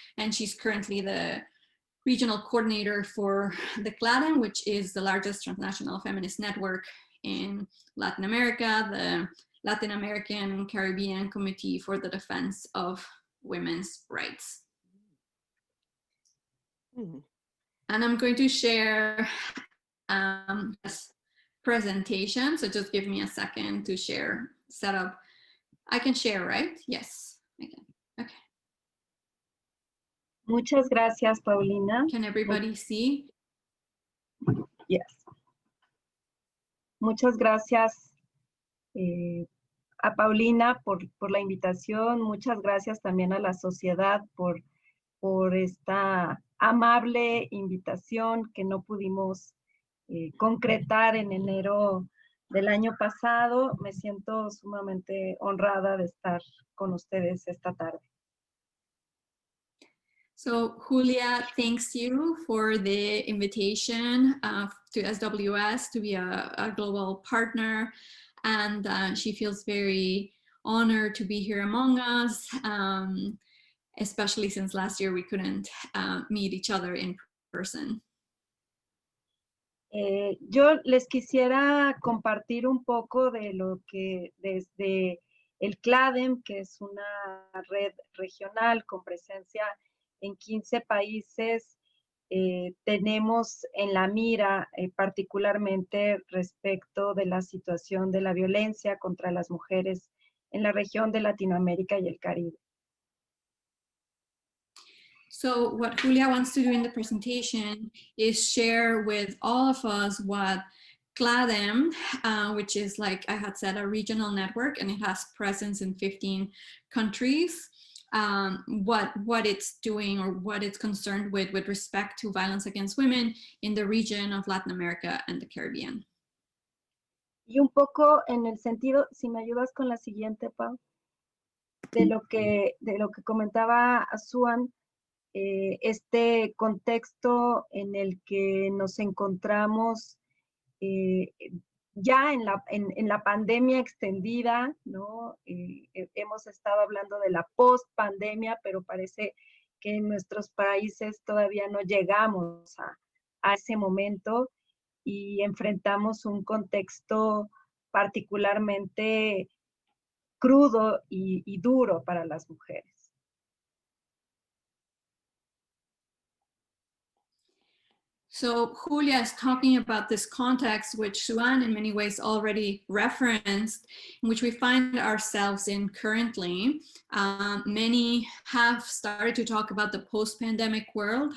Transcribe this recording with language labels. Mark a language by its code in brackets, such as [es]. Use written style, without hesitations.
[en] And she's currently the regional coordinator for the CLADEM, which is the largest transnational feminist network in Latin America, the Latin American Caribbean Committee for the Defense of Women's Rights. And I'm going to share this presentation, so just give me a second to share, set up. I can share, right? Yes, I can. Okay. [es] Muchas gracias, Paulina. [en] Can everybody see? Yes. [es] Muchas gracias a Paulina por la invitación. Muchas gracias también a la sociedad por esta amable invitación que no pudimos concretar en enero del año pasado. Me siento sumamente honrada de estar con ustedes esta tarde. [en] So Julia thanks you for the invitation to SWS to be a global partner, and she feels very honored to be here among us, especially since last year we couldn't meet each other in person. [es] Yo les quisiera compartir un poco de lo que desde el CLADEM, que es una red regional con presencia en 15 países, tenemos en la mira particularmente respecto de la situación de la violencia contra las mujeres en la región de Latinoamérica y el Caribe. [en] So what Julia wants to do in the presentation is share with all of us what CLADEM, which is, like I had said, a regional network, and it has presence in 15 countries, what it's doing or what it's concerned with respect to violence against women in the region of Latin America and the Caribbean. [es] Y un poco en el sentido, si me ayudas con la siguiente, Pau, de lo que comentaba Suan, este contexto en el que nos encontramos ya en la pandemia extendida, ¿no? Hemos estado hablando de la post-pandemia, pero parece que en nuestros países todavía no llegamos a ese momento y enfrentamos un contexto particularmente crudo y duro para las mujeres. [en] So Julia is talking about this context, which Suan in many ways already referenced, in which we find ourselves in currently. Many have started to talk about the post-pandemic world.